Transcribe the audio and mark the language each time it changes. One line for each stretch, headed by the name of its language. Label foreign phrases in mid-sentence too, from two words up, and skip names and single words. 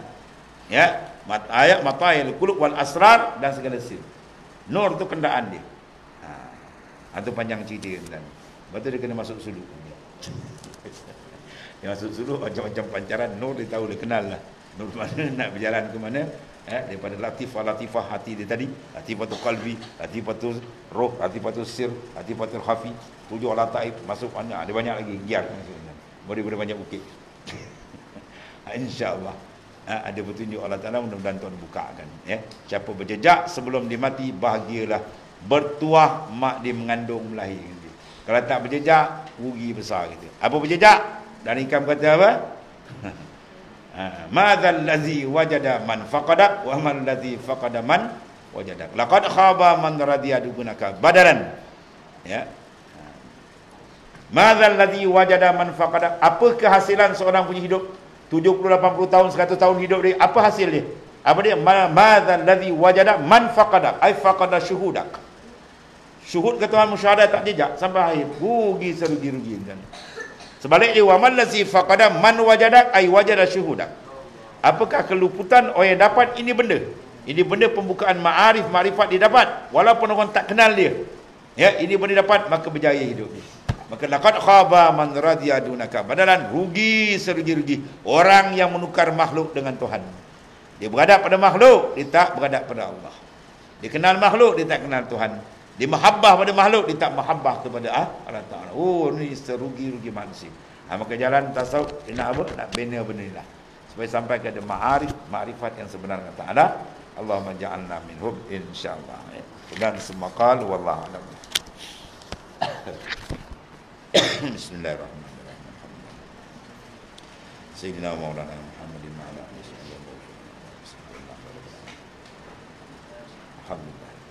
Malay: Ya, ayat
Arabic: مطايا القلوب والأسرار
Malay: dan segala sir. Nur tu kenderaan dia. Itu panjang cerita kan. Lepas tu dia kena masuk suluk. Dia masuk suluk macam-macam pancaran nur dia tahu, dia kenal lah. Nur mana nak berjalan ke mana. Daripada latifah hati dia tadi,
Arabic: لطيفة القلب لطيفة الروح لطيفة السر لطيفة الخفي,
Malay: 7 lataif masuk banyak, ada banyak lagi giat maksudnya. Boleh banyak bukit. Insya-Allah ada petunjuk Allah Taala, mudah-mudahan tuan bukakan ya. Siapa berjejak sebelum dia mati, bahagialah bertuah mak dia mengandung melahirkan dia. Kalau tak berjejak, rugi besar gitu. Apa berjejak? Dan Hikam kata apa?
Arabic: ماذا الذي وجد من فقد ومن الذي فقد من وجد. لقد خاب من رضي دونك بدلا.
Malay: Ya.
Arabic: ماذا الذي وجد من فقد.
Malay: Apa kehasilan seorang punya hidup? 70, 80 tahun, 100 tahun hidup dia, apa hasil dia? Apa dia?
Arabic: ماذا الذي وجد من فقد أي فقد شهودك.
Malay: Syuhud ke Tuhan, musyahadah tak jejak sampai akhir. Rugi serugi-rugi kan.
Arabic: Sebaliknya ومن الذي فقد من وجدك أي وجد شهودك.
Malay: Apakah keluputan orang yang dapat ini benda? Ini benda pembukaan ma'arif, makrifat dia dapat walaupun orang tak kenal dia. Ya, ini benda dapat, maka berjaya hidup dia.
Arabic: Maka لقد خاب من رضي دونك بدلا,
Malay: rugi serugi-rugi orang yang menukar makhluk dengan Tuhan. Dia beradab pada makhluk, dia tak beradab pada Allah. Dia kenal makhluk, dia tak kenal Tuhan. Dia mahabbah pada makhluk, dia tak mahabbah kepada Allah Ta'ala. Oh, ni serugi-rugi manusia. Maka jalan tasawuf, dia nak apa? Nak bina benda ni lah. Supaya sampai ke ada ma'arif, ma'rifat yang sebenarnya Ta'ala.
Arabic: اللهم اجعلنا منهم إن شاء الله.
Malay: Dan semakal,
Arabic: والله أعلم. بسم الله الرحمن الرحيم. سيدنا مولانا محمد ما علا. الحمد لله.